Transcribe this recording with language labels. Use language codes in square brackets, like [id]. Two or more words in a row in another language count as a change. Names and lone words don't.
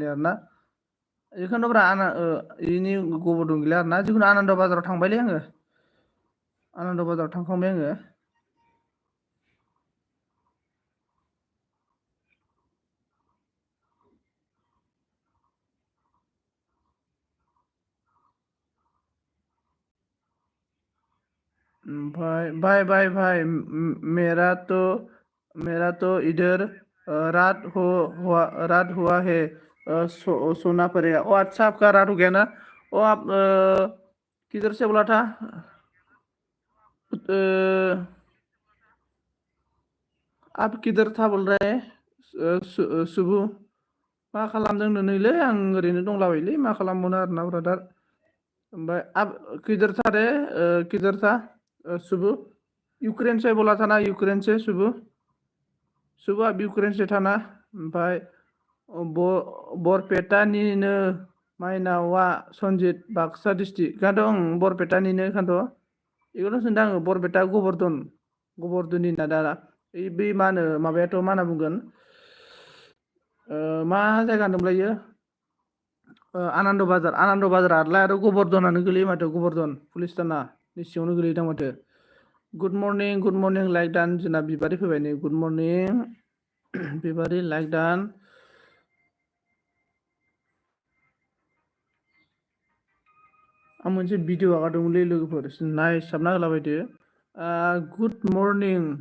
[brx] आरोना बेखौनो ब्रा इनि गबर्धन गैला आरोना जिखुनु आनन्द बाजाराव थांबायलै आङो आनन्द बाजाराव थांखांबाय आङो [hi] भाई मेरा तो इधर रात हुआ है सोना पड़ेगा अच्छा आपका रात हो गया ना आप किधर से बोला था आप किधर था बोल रहे हैं [brx] सुबु मा खालामदों नैलै आं ओरैनो दंलाबायलै मा खालामबावनो आरोना ब्रादार ओमफ्राय [hi] आप किधर था सुबु यूक्रेन से बोला था ना यूक्रेन से सुबु आप यूक्रेन से था ना ओमफ्राय [brx] बरपेटानिनो माइनावा सनजित बाक्सा डिस्ट्रिक्ट ओंखायनोथ' बरपेटानिनो ओंखायनोथ' बेखौनो सोंदों आङो बरपेटा गबर्धननि ना दा बै मा होनो माबायाथ' मा होनना बुंगोन मा जायगा होनदोंमोनलाय इयो आनन्द बाजारालाय आरो गबर्धनानो गोलैयो माथो गबर्धन पुलिस थानानि सिङावनो गोलैदों माथो [en] good morning [brx] लाइक दान जोंना बिबारि फैबाय नै [en] good morning [brx] बिबारि लाइक दान आं मोनसे भिडिअ आगारदोंमोनलै लोगोफोर नायसाबना होलाबायदो [en] good morning